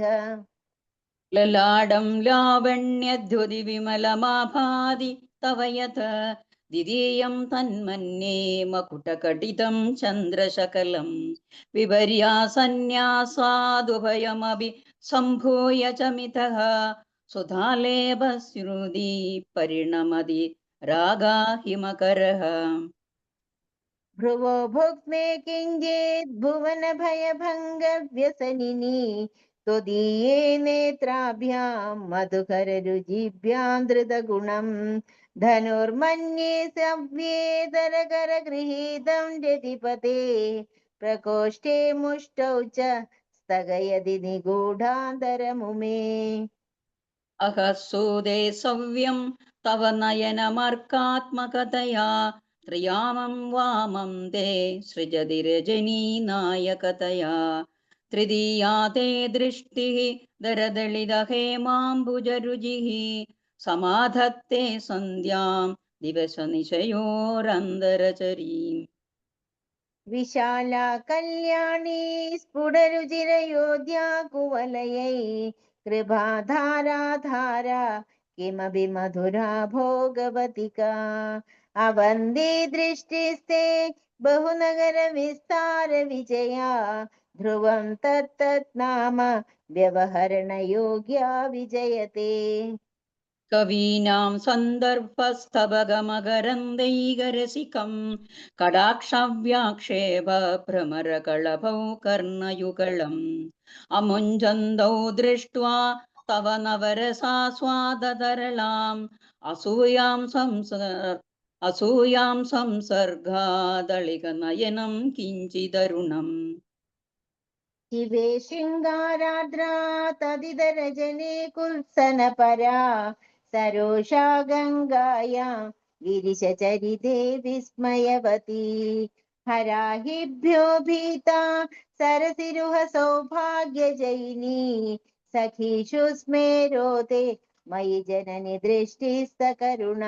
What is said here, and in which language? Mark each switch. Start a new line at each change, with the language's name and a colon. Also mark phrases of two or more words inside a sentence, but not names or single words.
Sanskrit: ലലാടം ലാവണ്യദ്യുതി വിമലമാഭാതി തവ യഥ ദ്വിതീയം തന്മന്യേ മകുടകടിതം ചന്ദ്രശകലം വിപര്യാസന്യാസാദുഭയമപി സംഭൂയ ച മിതഃ സുധാലേപസ്രുതി പരിണമതി രാഗാഹിമകരഃ. ഭ്രുവോ ഭുക്മേ കിഞ്ചിത് ഭുവന ഭയഭംഗ വ്യസനിനി त्वदीये नेत्राभ्यां मधुकररुचिभ्यां धृतगुणं धनुर्मन्ये सव्येतरकरगृहीतं रतिपते प्रकोष्ठे मुष्टौ च स्थगयति निगूढान्तरमुमे. അഹസൂദേ സവ്യം തവ നയനമർക്കാത്മകതയാ ത്രിയാമം വാമം തേ സൃജതി രജനീ നായകതയാ തൃതീയാ തേ ദൃഷ്ടിഃ ദരദളിത ഹേമാംബുജരുചിഃ സമാധത്തെ സന്ധ്യാം ദിവസനിശയോരന്തരചരീം. विशाला कल्याणी स्फुटरुचिरयोध्या कुवलयै कृपाधारा किमपि मधुरा भोगवतिका अवन्दी दृष्टिस्ते बहुनगर विस्तार विजया ध्रुवं तत्तत् नाम व्यवहरणयोग्या विजयते. കവീനാം സന്ദർഭസ്തവഗമകരന്ദൈകരസികം കടാക്ഷവ്യാക്ഷേപ ഭ്രമരകളഭൗ കർണയുഗളം അമുഞ്ചന്തൗ ദൃഷ്ട്വാ തവ നവരസാസ്വാദതരളാം അസൂയാം സംസർഗാദളിക നയനം കിഞ്ചിതരുണം. शिवे शृङ्गाराद्रा तदितरजने कुत्सनपरा सरोषा गङ्गायां गिरिशचरिते विस्मयवती हराहिभ्यो भीता सरसिरुह सौभाग्यजयिनी सखीषु स्मेरोते मयि जननि दृष्टिस्तकरुणा